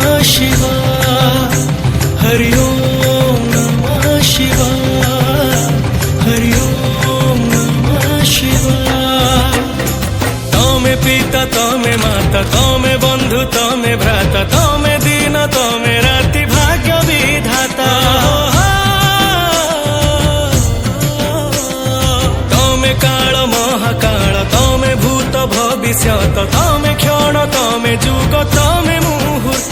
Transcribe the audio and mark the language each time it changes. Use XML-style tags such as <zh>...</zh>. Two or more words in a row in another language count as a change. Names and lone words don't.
<sa>शिवाय हरि ओम नमः शिवाय हरि ओम नमः शिवाय</sa> <gu>તમે પિતા તમે માતા તમે બંધુ તમે ભ્રાતા તમે દિન તમે રાતિ ભાગ્ય વિધાતા તમે કાલ મહાકાલ તમે ભૂત ભવિષ્યત તમે ક્ષણ તમે જુગ તમે મુહૂર્ત</gu>